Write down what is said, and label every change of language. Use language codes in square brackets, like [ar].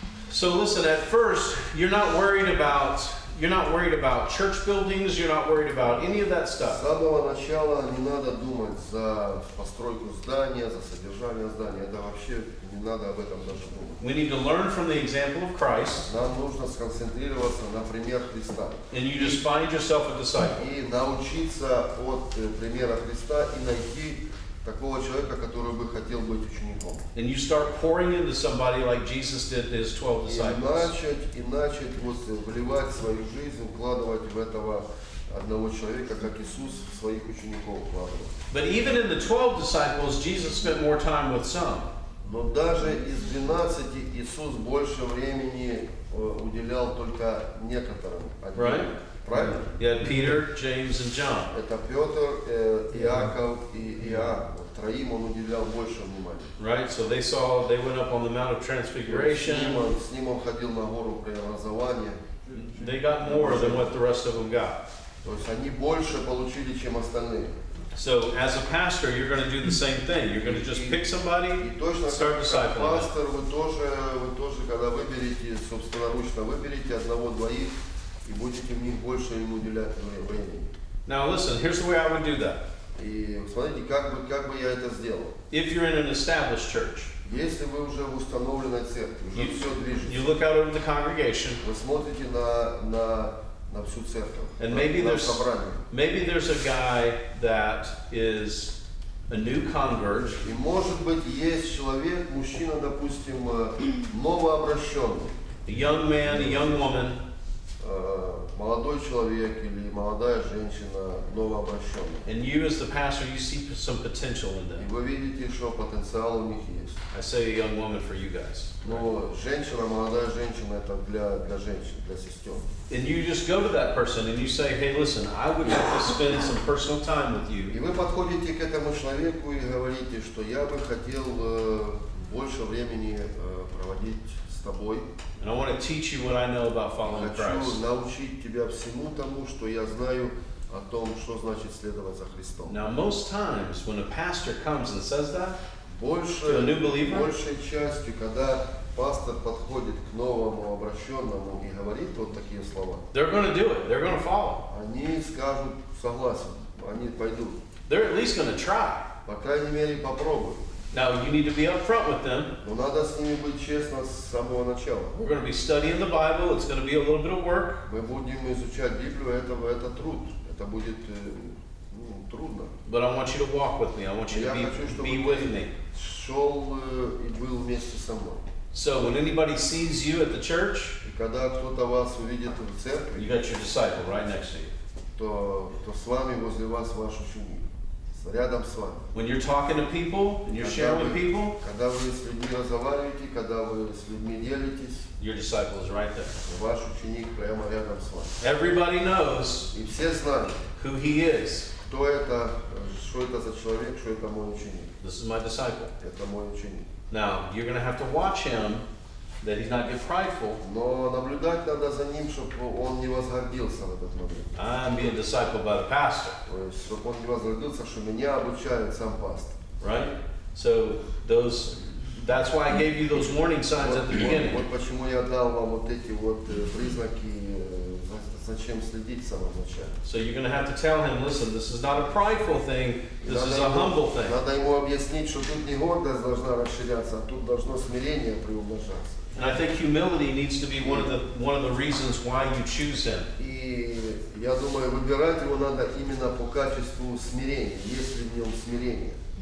[en] So listen, at first, you're not worried about church buildings, you're not worried about any of that [ru] С [en] stuff. [ru] самого начала не надо думать за постройку здания, за содержание здания. Это вообще не надо об этом даже думать. [en] We need to learn from the example of Christ, [ru] Нам нужно сконцентрироваться на пример Христа. [en] and you just find yourself a disciple. [ru] И научиться от примера Христа и найти такого человека, который бы хотел быть учеником. [en] And you start pouring into somebody like Jesus did to his 12 disciples. [ru] И начать вот вливать свою жизнь, вкладывать в этого одного человека, как Иисус в своих учеников вкладывал. [en] But even in the 12 disciples, Jesus spent more time with some. [ru] Но даже из 12 Иисус больше времени уделял только некоторым. [en] Right? [ru] Правильно? [en] You had Peter, James, and John. [ru] Это Петр, Иаков и Иоанн. Троим он уделял больше внимания. [en] Right? So they went up on the Mount of Transfiguration. [ru] С ним он ходил на гору преобразования. [en] They got more than what the rest of them got. [ru] То есть они больше получили, чем остальные. [en] So as a pastor, you're going to do the same thing. You're going to just pick somebody, [ru] И точно [en] start [ru] как [en] discipling them. [ru] пастор, вы тоже, когда выберете, собственноручно выберете одного-двоих, и будете в них больше им уделять времени. [en] Now listen, here's the way I would do that. [ru] И смотрите, как бы я это сделал. [en] If you're in an established church, [ru] Если вы уже в установленной церкви, уже все [en] you [ru] движется, [en] look out over the congregation, [ru] вы смотрите на всю церковь, [en] and [ru] на собрание. [en] maybe there's a guy that is a new convert, [ru] И может быть есть человек, мужчина, допустим, новообращенный, [en] a young man, a young woman, [ru] молодой человек или молодая женщина, новообращенная. [en] and you as the pastor, you see some potential in [ru] И [en] them. [ru] вы видите, что потенциал у них есть. [en] I say a young woman for you guys. [ru] Но женщина, молодая женщина, это для женщин, для сестер. [en] And you just go to that person and you say, hey, listen, I would like to spend some personal time with you. [ru] И вы подходите к этому человеку и говорите, что я бы хотел больше времени проводить с тобой. [en] And I want to teach you what I know about following [ru] Хочу [en] Christ. [ru] научить тебя всему тому, что я знаю о том, что значит следовать за Христом. [en] Now, most times when a pastor comes and says that, [ru] Большей [en] a new believer? [ru] частью, когда пастор подходит к новому обращенному и говорит вот такие слова, [en] they're going to do it. They're going to follow. [ru] они скажут согласен, они пойдут. [en] They're at least going to try. [ru] По крайней мере, попробуй. [en] Now, you need to be upfront with them. [ru] Но надо с ними быть честно с самого начала. [en] We're going to be studying the Bible. It's going to be a little bit of work. [ru] Мы будем изучать Библию, это труд. Это будет трудно. [en] But I want you to walk with me. I want you [ru] Я [en] to [ru] хочу, чтобы [en] be with me. [ru] шел и был вместе со мной. [en] So when anybody sees you at the church, [ru] И когда кто-то вас увидит в [en] you [ru] церкви, [en] got your disciple right next to you. [ru] то с вами возле вас ваш ученик, рядом с вами. [en] When you're talking to people and you're sharing with people, [ru] Когда вы с людьми разговариваете, когда вы с людьми делитесь, [en] your disciple is right there. [ru] ваш ученик прямо рядом с вами. [en] Everybody knows [ru] И все знают, [en] who he is. [ru] кто это, что это за человек, что это мой ученик. [en] This is my disciple. [ru] Это мой ученик. [en] Now, you're going to have to watch him that he's not get prideful. [ru] Но наблюдать надо за ним, чтобы он не возгордился в этот момент. [en] I'm being discipled by the pastor, [ru] То есть, чтобы он не возгордился, что меня обучает сам пастор. [en] right? So that's why I gave you those warning signs at the beginning. Вот почему я дал вам вот эти вот признаки, зачем следить в самом начале. So you're going to have to tell him, listen, this is not a prideful thing, this is a humble thing. [ru] Надо ему объяснить, что тут не гордость должна расширяться, а тут должно смирение приумножаться. [en] And I think humility needs to be one of the reasons why you choose him. [ru] И я думаю, выбирать его надо именно по качеству смирения, есть ли в нем смирение.